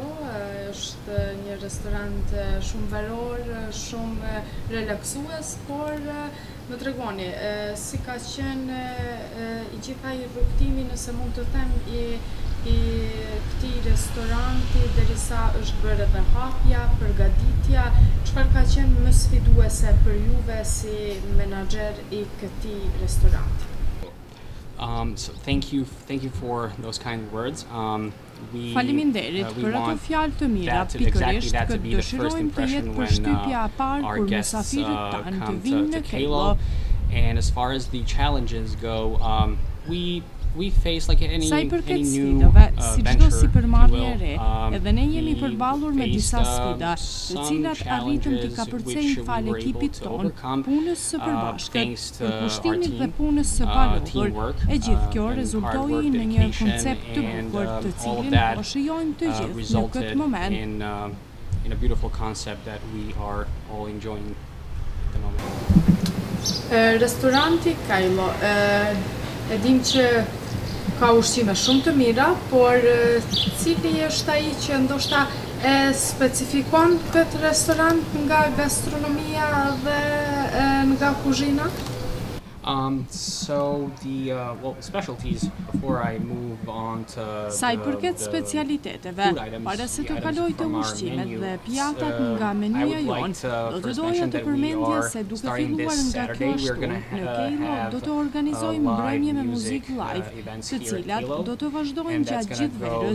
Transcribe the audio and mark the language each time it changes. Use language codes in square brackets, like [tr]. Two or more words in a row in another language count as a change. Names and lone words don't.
[sq] Është një restorant shumë veror, shumë relaksues, por më tregoni si ka qenë i gjitha i rrugtimi, nëse mund të them, i këtij restoranti derisa është bërë edhe hapja, përgatitja, çfarë ka qenë më sfiduese për juve si menaxher i këtij restoranti? [en] So thank you for those kind words. [sq] Faleminderit për ato fjalë të mira. Pikërisht këtë dëshirojmë të jetë përshtypja e parë kur mysafirët tanë të vinë në Kejlo. [en] And as far as the challenges go, we face like any new [sq] si çdo sipërmarrje e re, edhe ne jemi përballur me disa sfida, të cilat arritëm t'i kapërcejmë fal ekipit ton, punës së përbashkët, përkushtimit dhe punës së palodhur. E gjithë kjo rezultoi në një koncept të bukur, të cilin po shijojmë të gjithë në këtë moment. [en] In a beautiful concept that we are all enjoying at the moment. [sq] Restoranti Kejlo, e dim që ka ushqime shumë të mira, por cili është ai që ndoshta e specifikon këtë restorant nga gastronomia dhe nga kuzhina? [en] So the specialties before I move on to [sq] sa I përket specialiteteve, para se të kaloj të ushqimet dhe pjatat nga menuja jonë, do të doja të përmendja se duke filluar nga kjo shtunë, në Kejlo do të organizojmë mbrëmje me muzikë live, të cilat do të vazhdojnë gjatë gjithë verës.